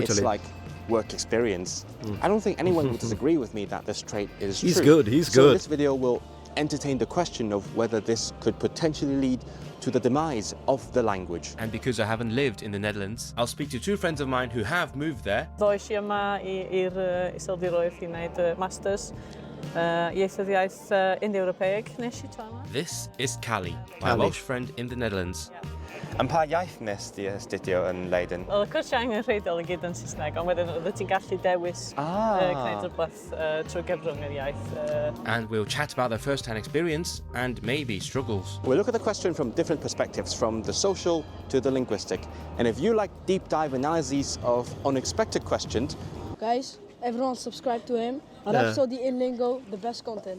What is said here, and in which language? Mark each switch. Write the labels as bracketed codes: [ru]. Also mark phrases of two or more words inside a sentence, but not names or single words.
[en] It's like work experience. I don't think anyone would disagree with me that this trait is true. He's so good. This video will entertain the question of whether this could potentially lead to the demise of the language. And because I haven't lived in the Netherlands, I'll speak to two friends of mine who have moved there. [cy] Doi siema i'r iseldiroedd i wneud masters Ieithyddiaeth Indo-Ewropeig nes I tro yma. [en] This is Callie, my Callie. Welsh friend in the Netherlands. [cy] Yn pa iaith nes di astudio yn Leiden? Wel, y cwrs angen rheidol I gyd yn Saesneg, ond wedyn oeddet ti'n gallu dewis gwneud rhywbeth trwy gyfrwng yr iaith. [en] And we'll chat about their first-hand experience and maybe struggles. We'll look at the question from different perspectives, from the social to the linguistic. And if you like deep dive analyses of unexpected questions, Guys, everyone subscribe to him. Rhapsody in Lingo, the best content.